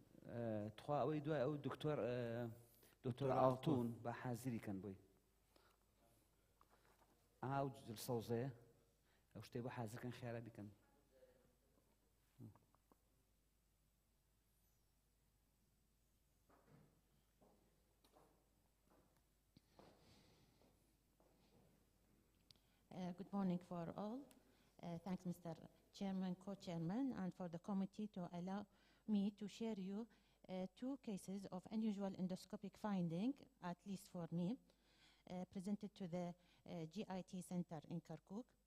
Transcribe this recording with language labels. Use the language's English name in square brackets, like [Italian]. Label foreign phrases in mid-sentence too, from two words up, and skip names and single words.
[Central Kurdish] تخوا ئەوەی دوای ئەو دکتۆر ئاڵتون بە حازری کەن بۆی ئاو سەوزەیە ئەو شتێ بۆ حازرکەن خیارە بیکەن. [English] Good morning for all. Thanks, Mr. Chairman, Co-Chairman, and for the committee to allow me to share you two cases of unusual endoscopic finding, at least for me, presented to the GIT Center in Kirkuk.